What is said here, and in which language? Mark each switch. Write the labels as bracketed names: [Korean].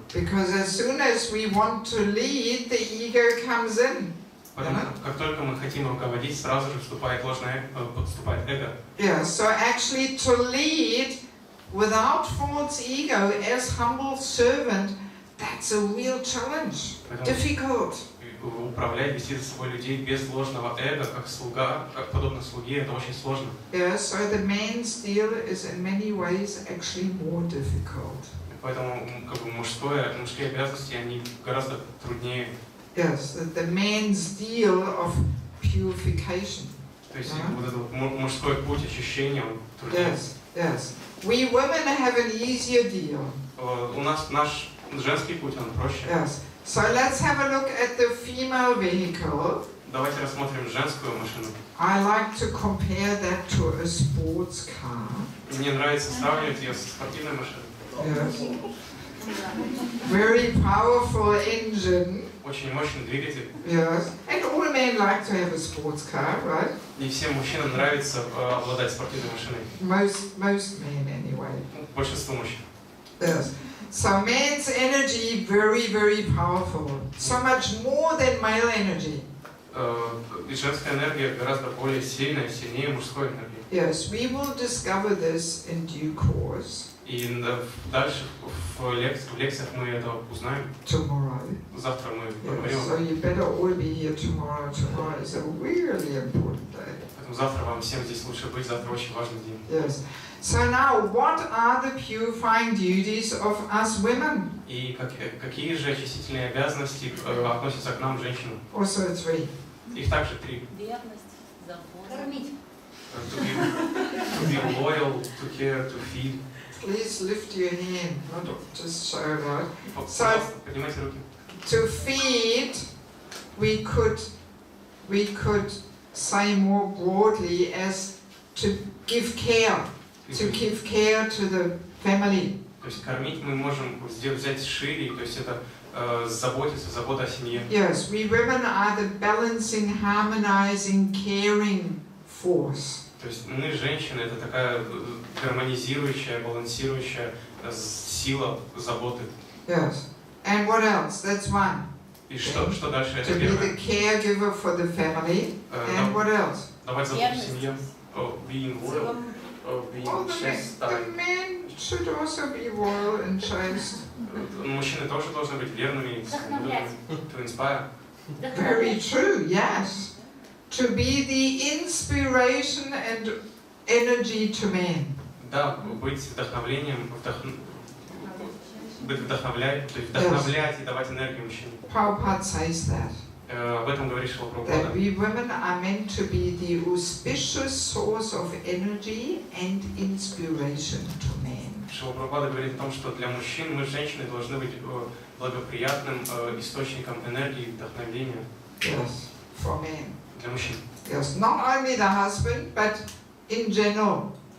[English] Because as soon as we want to lead, the ego comes in. [Russian] Потому как только мы хотим руководить, сразу же подступает эго. [English] Yeah, so actually to lead without false ego as humble servant, that's a real challenge. Difficult. [Russian] Управлять, вести за собой людей без ложного эго, как слуга, как подобно слуге, это очень сложно. [English] Yeah, so the man's deal is in many ways actually more difficult. [Russian] Поэтому как бы мужские обязанности, они гораздо труднее. [English] Yes, the man's deal of purification. [Russian] То есть вот этот мужской путь очищения, он труднее. [English] Yes, Yes. We women have an easier deal. [Russian] У нас наш женский путь, он проще. [English] Yes. So let's have a look at the female vehicle. [Russian] Давайте рассмотрим женскую машину. [English] I like to compare that to a sports car. [Russian] Мне нравится сравнивать ее со спортивной машиной. [English] Yes. Very powerful engine. [Russian] Очень мощный двигатель. [English] Yes. And all men like to have a sports car, right? [Russian] И всем мужчинам нравится обладать спортивной машиной. [English] Most men anyway. [Russian] Большинству мужчин. [English] Yes. So man's energy very, very powerful. So much more than male energy. [Russian] И женская энергия гораздо более сильная, сильнее мужской энергии. [English] Yes, we will discover this in due course. [Russian] И дальше в лекциях мы это узнаем. [English] Tomorrow. [Russian] Завтра мы [English] Yes, [Russian] поговорим. [English] so you better all be here tomorrow. Tomorrow is a really important day. [Russian] Поэтому завтра вам всем здесь лучше быть. Завтра очень важный день. [English] Yes. So now, what are the purifying duties of us women? [Russian] И какие же очистительные обязанности относятся к нам, женщинам? [English] Also 3. [Russian] Их также 3. Верность, забота. Кормить. [English] To be loyal, to care, to feed. Please lift your hand, not just show that. [Russian] Пожалуйста, поднимайте руки. [English] To feed, we could say more broadly as to give care. To give care to the family. [Russian] То есть кормить мы можем взять шире, то есть это заботиться, забота о семье. [English] Yes, we women are the balancing, harmonizing, caring force. [Russian] То есть мы, женщины, это такая гармонизирующая, балансирующая сила заботы. [English] Yes. And what else? That's one. [Russian] И что дальше? Это [English] To be the caregiver for the family. And what else? [Russian] Давать заботу семье. [English] Being loyal. Well, the men should also be loyal and chaste. [Russian] Мужчины тоже должны быть верными, [English] to inspire. Very true, yes. To be the inspiration and energy to men. [Russian] Да, быть вдохновлением, вдохновлять и давать энергию мужчинам. [English] Prabhupada says that. [Russian] Об этом говорит Шрила [English] That [Russian] Прабхупада. [English] we women are meant to be the auspicious source of energy and inspiration to men. [Russian] Шрила Прабхупада говорит о том, что для мужчин мы, женщины, должны быть благоприятным источником энергии и вдохновения. [English] Yes, for men. [Russian] Для мужчин. [English] Yes, not only the husband, but in general.